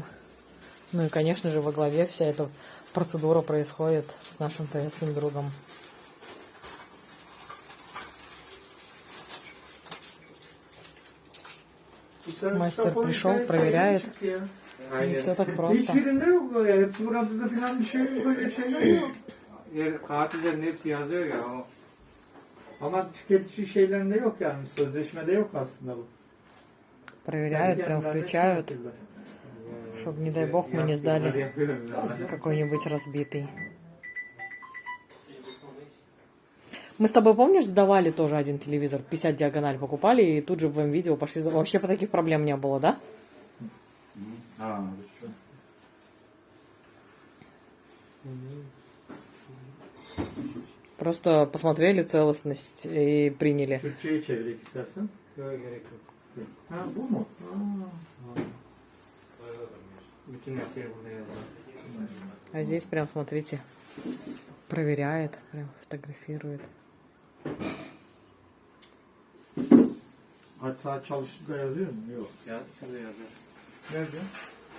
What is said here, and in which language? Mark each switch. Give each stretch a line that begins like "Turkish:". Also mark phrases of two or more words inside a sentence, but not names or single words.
Russian: Ну и, конечно же, во главе вся эта процедура происходит с нашим ТС-ным другом. Мастер пришел, проверяет. Не все так просто.
Turkish: Hiçbirinde yok. Hepsi buramda falan bir şey yok. Böyle şeyler yok. Katillerin hepsi yazıyor ya. Ama tüketici şeylerinde yok yani. Sözleşmede yok aslında bu.
Russian: Проверяют, прям включают, чтобы, не дай бог, мы не сдали какой-нибудь разбитый. Мы с тобой, помнишь, сдавали тоже один телевизор, 50 диагональ покупали, и тут же в видео пошли. Вообще по таких проблем не было, да? Просто посмотрели целостность и приняли.
Turkish: Türkçe'ye çevirmek istersen. Böyle gerek yok. Ha bu mu? Bütün her şey burada yazıyor.
Russian: А здесь прям, смотрите, проверяет, прям фотографирует.
Turkish: Kaç saat çalıştığı yazıyor mu? Yok. Ya şurada yazıyor. Nerede?